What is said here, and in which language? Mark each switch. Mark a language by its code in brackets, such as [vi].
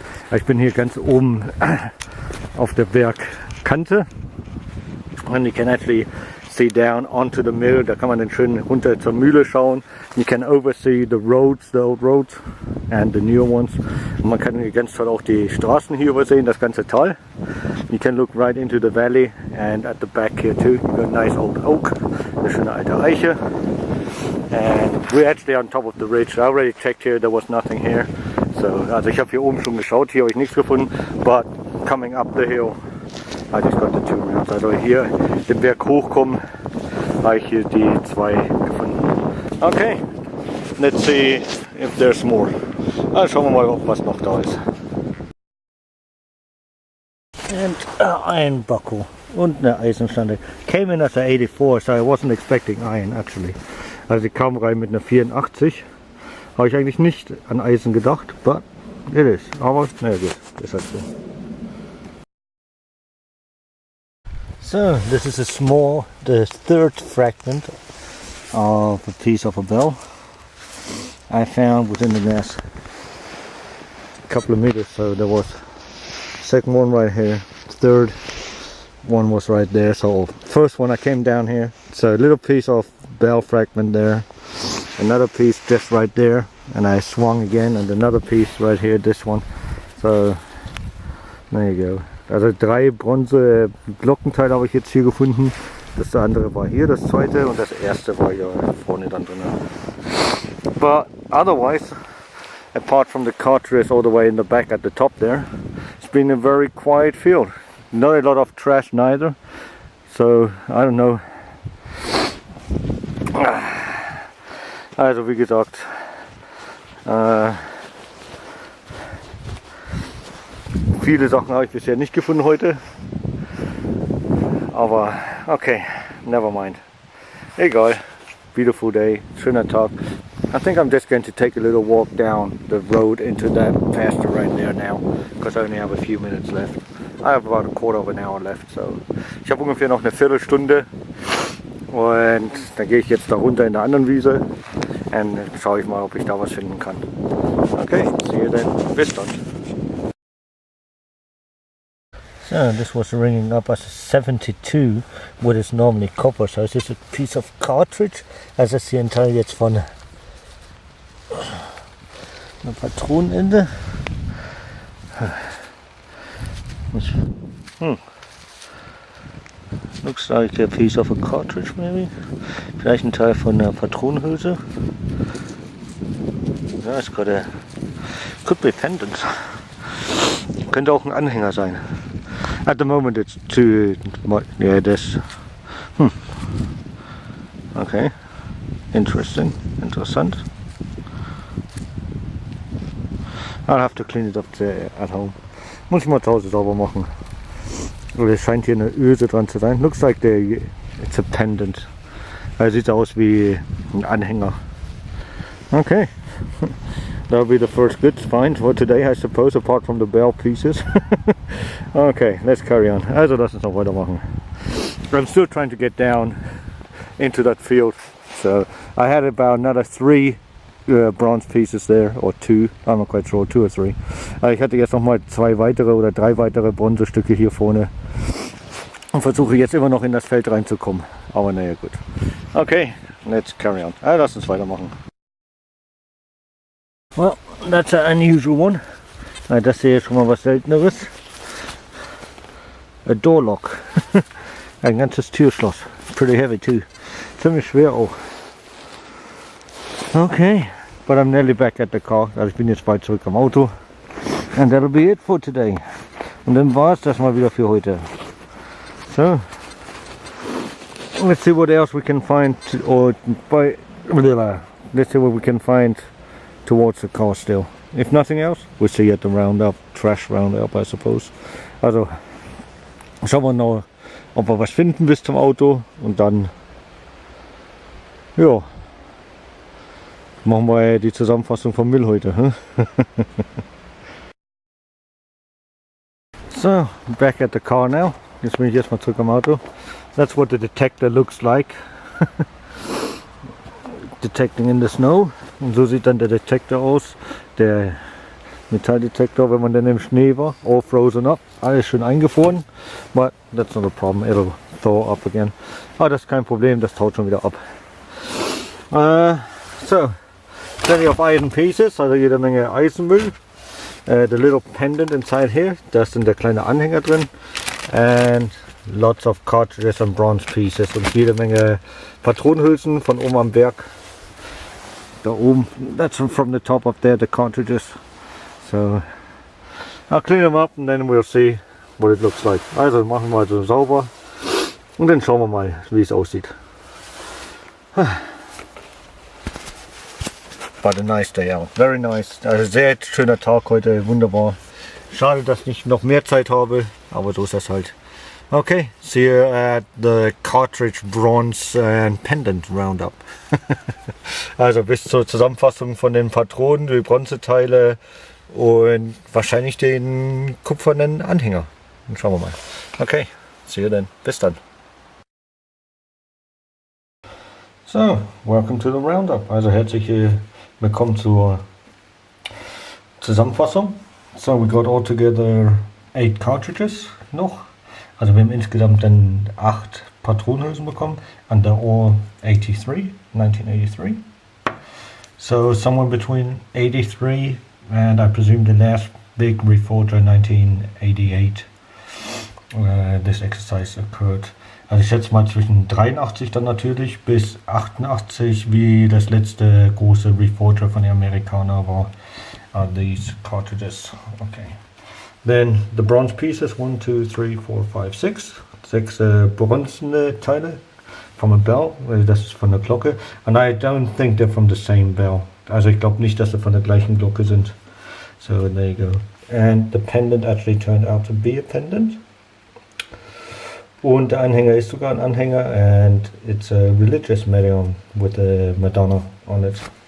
[de] Ich bin hier ganz oben auf der Bergkante. [en] And you can actually see down onto the mill. [de] Da kann man dann schön runter zur Mühle schauen. [en] You can oversee the roads, the old roads and the newer ones. [de] Und man kann hier ganz toll auch die Straßen hier übersehen, das ganze Tal. [en] You can look right into the valley, and at the back here too, you got a nice old oak, [de] eine schöne alte Eiche. [en] And we're actually on top of the ridge. I already checked here, there was nothing here. [de] So, also ich habe hier oben schon geschaut, hier habe ich nichts gefunden. [en] But coming up the hill, I just got the two rounds. [de] Also hier den Berg hochkommen, habe ich hier die zwei gefunden. [en] Okay, let's see if there's more. [de] Also schauen wir mal, was noch da ist. [en] And iron buckle [de] und eine Eisenstange. [en] Came in as a 84, so I wasn't expecting iron actually. [de] Also ich kam rein mit einer 84. Habe ich eigentlich nicht an Eisen gedacht, [en] but it is. [de] Aber na gut, ist halt so. [en] So this is the third fragment of a piece of a bell I found within the last couple of meters. So there was second one right here, third one was right there. So first one I came down here, so a little piece of bell fragment there, another piece just right there, and I swung again, and another piece right here, this one. So there you go. [de] Also 3 bronze Glockenteile habe ich jetzt hier gefunden. Das andere war hier, das zweite, und das erste war hier vorne dann drin. [en] But otherwise, apart from the cartridge all the way in the back at the top there, it's been a very quiet field. Not a lot of trash neither. So I don't know. [de] Also wie gesagt, viele Sachen habe ich bisher nicht gefunden heute. Aber okay, [en] never mind. [de] Egal. [en] Beautiful day, [de] schöner Tag. [en] I think I'm just going to take a little walk down the road into that pasture right there now, because I only have a few minutes left. I have about a quarter of an hour left, so [de] ich habe ungefähr noch eine Viertelstunde und dann gehe ich jetzt da runter in der anderen Wiese und schaue ich mal, ob ich da was finden kann. [en] Okay, see you then. [de] Bis dann. [en] So this was ringing up as a 72, what is normally copper. So is this a piece of cartridge? [de] Also das ist hier ein Teil jetzt von einer Patronenende. [en] Looks like a piece of a cartridge maybe. [de] Vielleicht ein Teil von einer Patronenhülse. [en] Ja, it's got a could be pendant. [de] Könnte auch ein Anhänger sein. [en] At the moment it's too much. Yeah, this. Okay. Interesting. Interessant. I'll have to clean it up at home. [de] Muss ich mal zu Hause sauber machen. Es scheint hier eine Öse dran zu sein. [en] Looks like it's a pendant. [de] Also sieht aus wie ein Anhänger. [en] Okay. That'll be the first good find for today, I suppose, apart from the bell pieces. Okay, let's carry on. [de] Also lass uns noch weitermachen. [en] I'm still trying to get down into that field. So I had about another 3 bronze pieces there, or two, I'm not quite sure, 2 or 3. [de] Ich hatte jetzt noch mal 2 weitere oder 3 weitere Bronzestücke hier vorne und versuche jetzt immer noch in das Feld reinzukommen. Aber naja, gut. [en] Okay, let's carry on. [de] Lass uns weitermachen. [en] Well, that's an unusual one. [de] Das hier ist schon mal was Selteneres. [en] A door lock. [de] Ein ganzes Türschloss. [en] Pretty heavy too. [de] Ziemlich schwer auch. [en] Okay, but I'm nearly back at the car. [de] Also ich bin jetzt bald zurück am Auto. [en] And that'll be it for today. [de] Und dann war es das mal wieder für heute. [en] So, let's see what else we can find, let's see what we can find towards the car still. If nothing else, we'll see at the Roundup, trash Roundup, I suppose. [de] Also, schauen wir noch, ob wir was finden bis zum Auto und dann, ja, machen wir die Zusammenfassung vom Müll heute. Hm? [en] So, back at the car now. [de] Jetzt bin ich erstmal zurück am Auto. [en] That's what the detector looks like. Detecting in the snow. [de] Und so sieht dann der Detektor aus. Der Metalldetektor, wenn man dann im Schnee war. [en] All frozen up. [de] Alles schön eingefroren. [en] But that's not a problem. It'll thaw up again. [de] Aber das ist kein Problem. Das taut schon wieder ab. [en] So, plenty of iron pieces. [de] Also jede Menge Eisenmüll. [en] The little pendant inside here. [de] Da ist dann der kleine Anhänger drin. [en] And lots of cartridges and bronze pieces [de] und jede Menge Patronenhülsen von oben am Berg. Da oben, [en] that's from the top up there, the cartridges. So I'll clean them up and then we'll see what it looks like. [de] Also machen wir mal so sauber und dann schauen wir mal, wie es aussieht. [en] But a nice day out, very nice. [de] Also sehr schöner Tag heute, wunderbar. Schade, dass ich noch mehr Zeit habe, aber so ist das halt. [en] Okay, see you at the cartridge bronze and pendant roundup. [de] Also bis zur Zusammenfassung von den Patronen, die Bronzeteile und wahrscheinlich den kupfernen Anhänger. Und schauen wir mal. [en] Okay, see you then. [de] Bis dann. [en] So, welcome to the roundup. [de] Also herzlich willkommen zur Zusammenfassung. [en] So we got all together 8 cartridges noch. [de] Also wir haben insgesamt dann 8 Patronenhülsen bekommen. [en] And they're all 1983. So somewhere between 83 and I presume the last big reforger 1988. This exercise occurred. [de] Also ich schätze mal zwischen 83 dann natürlich bis 88, wie das letzte große Reforger von den Amerikanern war. [en] These cartridges. Okay. Then the bronze pieces 1, 2, 3, 4, 5, 6. [de] 6 bronzene Teile [en] from a bell. [de] Das ist von der Glocke. [en] And I don't think they're from the same bell. [de] Also ich glaube nicht, dass sie von der gleichen Glocke sind. [en] So there you go. And the pendant actually turned out to be a pendant. [de] Und der Anhänger ist sogar ein Anhänger. [en] And it's a religious medallion with a Madonna on it.